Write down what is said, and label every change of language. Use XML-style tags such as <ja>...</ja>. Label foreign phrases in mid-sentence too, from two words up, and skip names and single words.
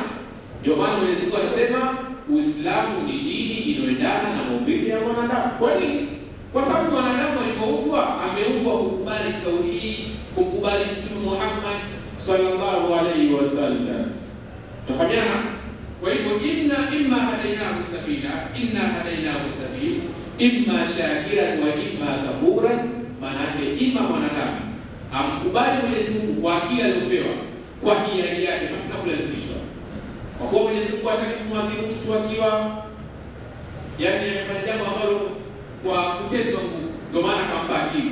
<sw>Ndio maana Mwenyezi Mungu anasema Uislamu ni dini inayoendana na maumbile ya mwanadamu. Kwa nini? Kwa sababu mwanadamu alipoumbwa ameumbwa kukubali tauhid, kukubali Mtume Muhammad</sw> <ar>صلى الله عليه وسلم.</ar> <sw>Tafahamiana? Kwa hivyo</sw> <ar>إما هديناه سبيلا إنا هديناه سبيلا إما شاكرا وإما كفورا.</ar> <sw>Maana yake imma mwanadamu amkubali Mwenyezi Mungu kwa akili aliyopewa, kwa hiari yake, basi na kulazimishwa. Kwa kuwa Mwenyezi Mungu hataki kumwadhibu mtu akiwa anafanya jambo ambalo kwa kutezwa nguvu, ndio maana akampa akili.</sw>